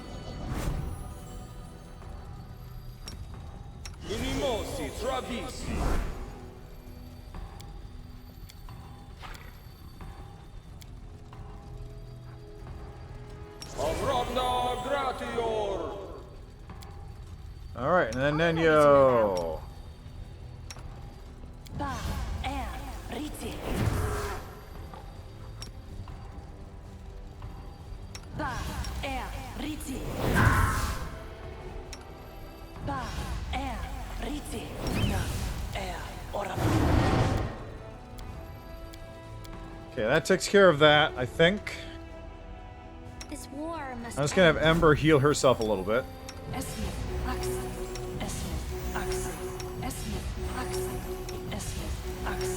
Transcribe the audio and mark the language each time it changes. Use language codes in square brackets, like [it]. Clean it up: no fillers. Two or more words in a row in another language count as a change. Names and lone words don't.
[en] Unimosi Travisi. Avravna Gratior. all right, and then Nenyo. Ba er riti. Ba er riti. Ba er riti. Na er oram. Okay, that takes care of that, I think. This war must I'm just gonna have Ember heal herself a little bit. Esme ax. Esme ax. Esme ax. Esme ax.